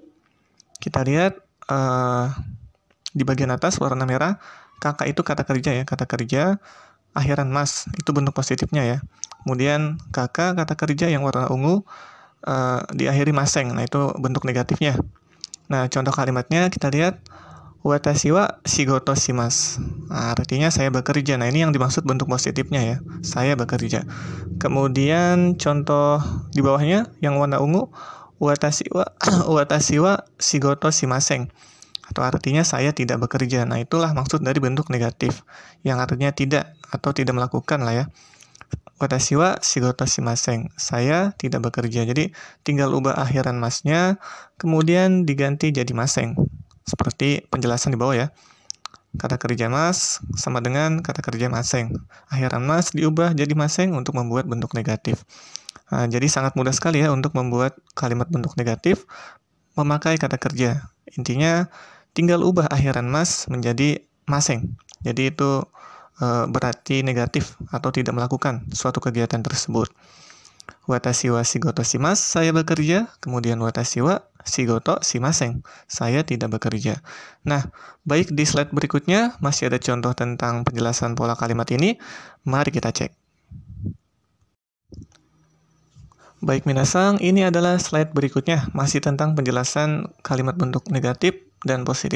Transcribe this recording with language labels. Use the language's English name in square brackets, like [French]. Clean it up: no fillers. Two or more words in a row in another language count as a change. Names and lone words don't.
[Indonesian] Kita lihat di bagian atas warna merah, kakak itu kata kerja ya, kata kerja akhiran mas, itu bentuk positifnya ya. Kemudian kakak kata kerja yang warna ungu diakhiri maseng, nah itu bentuk negatifnya. Nah, contoh kalimatnya kita lihat, [Japanese] 私は仕事します, [Indonesian] nah, artinya saya bekerja. Nah, ini yang dimaksud bentuk positifnya ya, saya bekerja. Kemudian contoh di bawahnya yang warna ungu, [Japanese] 私は仕事しません, [Indonesian] atau artinya saya tidak bekerja. Nah, itulah maksud dari bentuk negatif, yang artinya tidak atau tidak melakukan lah ya. [Japanese] 私は仕事しません, [Indonesian] saya tidak bekerja. Jadi tinggal ubah akhiran masnya, kemudian diganti jadi maseng. Seperti penjelasan di bawah ya. Kata kerja mas sama dengan kata kerja maseng. Akhiran mas diubah jadi maseng untuk membuat bentuk negatif. Nah, jadi sangat mudah sekali ya untuk membuat kalimat bentuk negatif memakai kata kerja. Intinya tinggal ubah akhiran mas menjadi maseng. Jadi itu berarti negatif atau tidak melakukan suatu kegiatan tersebut. [Japanese] 私は仕事します, [Indonesian] saya bekerja. Kemudian [Japanese] 私は仕事しません, [Indonesian] saya tidak bekerja. Nah, baik, di slide berikutnya masih ada contoh tentang penjelasan pola kalimat ini. Mari kita cek. Baik, minasang, ini adalah slide berikutnya, masih tentang penjelasan kalimat bentuk negatif dan positif.